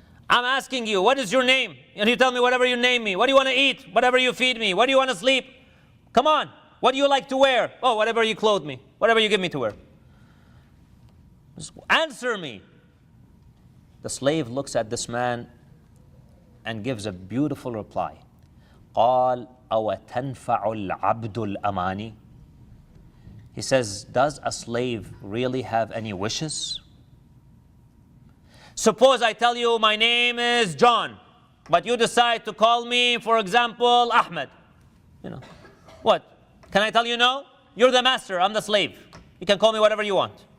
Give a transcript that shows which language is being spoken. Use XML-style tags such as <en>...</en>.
<en>I'm asking you, what is your name? And you tell me whatever you name me. What do you want to eat? Whatever you feed me. What do you want to sleep? Come on. What do you like to wear? Oh, whatever you clothe me. Whatever you give me to wear. Just answer me." The slave looks at this man and gives a beautiful reply.</en> <ar>قال أو تنفع العبد الأماني.</ar> <en>He says, does a slave really have any wishes? Suppose I tell you my name is John, but you decide to call me, for example, Ahmed. You know, what? Can I tell you no? You're the master, I'm the slave. You can call me whatever you want.</en>